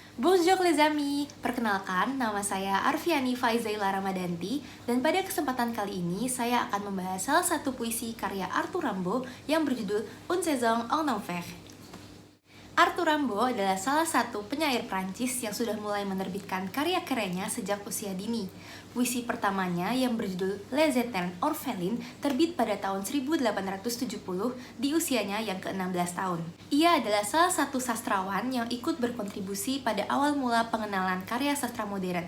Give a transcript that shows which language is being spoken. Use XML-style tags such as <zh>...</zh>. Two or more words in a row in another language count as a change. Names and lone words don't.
<fr>Bonjour les amis,</fr> <id>perkenalkan nama saya Arfiani Faizaila Ramadanti dan pada kesempatan kali ini saya akan membahas salah satu puisi karya Arthur Rimbaud yang berjudul Une saison en enfer. Arthur Rimbaud adalah salah satu penyair Prancis yang sudah mulai menerbitkan karya-karyanya sejak usia dini. Puisi pertamanya yang berjudul Les Eternes Orphelins terbit pada tahun 1870 di usianya yang ke-16 tahun. Ia adalah salah satu sastrawan yang ikut berkontribusi pada awal mula pengenalan karya sastra modern.</id>